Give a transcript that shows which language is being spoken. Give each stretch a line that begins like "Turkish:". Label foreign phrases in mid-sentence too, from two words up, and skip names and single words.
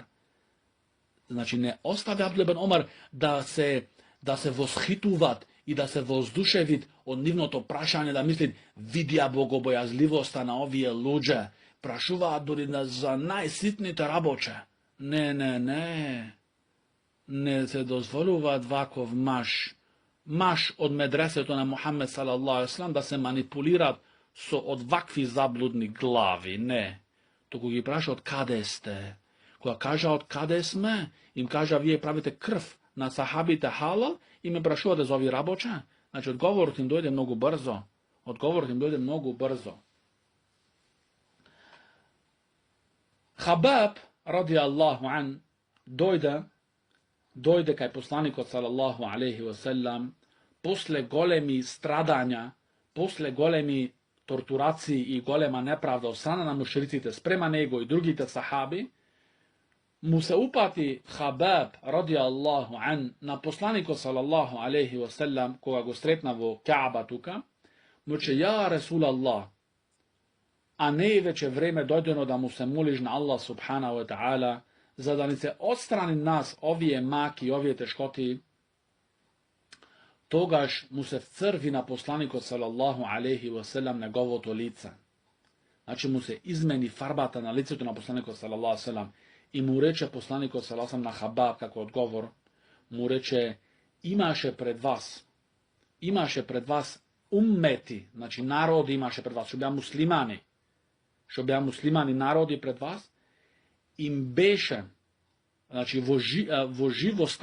Macedonian: Значи не остави Абдулла ибн Омар да се восхитуваат и да се воздушевит од нивното прашање, да мислит видија богобојазливоста на овие луѓе, прашуваат дури за најситните рабоче. Не се дозволуваат ваков маш од медресето на Мухамед
Arabic: صلى الله عليه وسلم
Macedonian: да се манипулираат од вакви заблудни глави. Не. Туку ги праша од каде сте. Кога кажа од каде сме, им кажа вие правите крв на сахабите халал и ме прашувате за овие рабоче. Значи одговорот им дојде многу брзо. Хабаб
Arabic: رضي الله عنه
Macedonian: дојде кај посланикот
Arabic: صلى الله عليه وسلم
Macedonian: после големи страдања, после големи тортурации и голема неправда од страна на мушриците спрема него и другите сахаби, му се упати Хабаб
Arabic: رضي الله عنه
Macedonian: на посланикот
Arabic: صلى الله عليه وسلم
Macedonian: кога го сретна во Каба тука, му рече
Arabic: يا رسول الله,
Macedonian: а не е веќе време дојдено да му се молиш на
Arabic: الله سبحانه وتعالى
Macedonian: за да ни се отстрани нас овие маки, овие тешкоти. Тогаш му се вцрви на посланикот
Arabic: صلى الله عليه وسلم
Macedonian: неговото лице. Значи му се измени фарбата на лицето на посланикот
Arabic: صلى الله عليه وسلم
Macedonian: и му рече посланикот
Arabic: صلى الله عليه وسلم
Macedonian: на Хабаб како одговор, му рече имаше пред вас уммети, значи народи имаше пред вас, што беа муслимани народи пред вас, им беше, значи во живо